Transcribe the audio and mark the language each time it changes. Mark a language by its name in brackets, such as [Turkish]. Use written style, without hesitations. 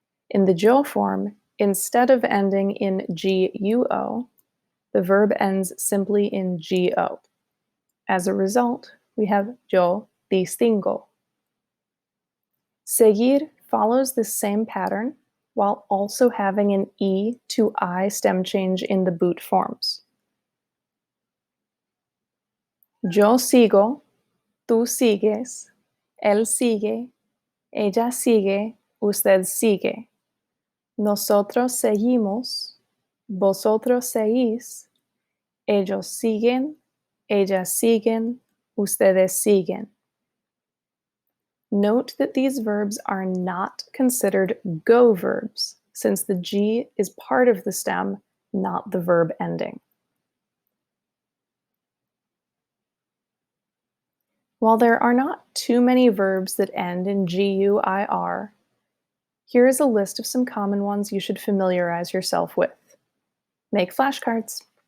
[English] In the jo form, instead of ending in G-U-O, the verb ends simply in G-O. As a result, we have [Spanish] yo distingo. [English] Seguir follows the same pattern while also having an E to I stem change in the boot forms. [Spanish] Yo sigo, tú sigues, él sigue, ella sigue, usted sigue. Nosotros seguimos, vosotros seguís, ellos siguen, ellas siguen, ustedes siguen. [English] Note that these verbs are not considered go verbs, since the G is part of the stem, not the verb ending. While there are not too many verbs that end in G-U-I-R, here is a list of some common ones you should familiarize yourself with. Make flashcards.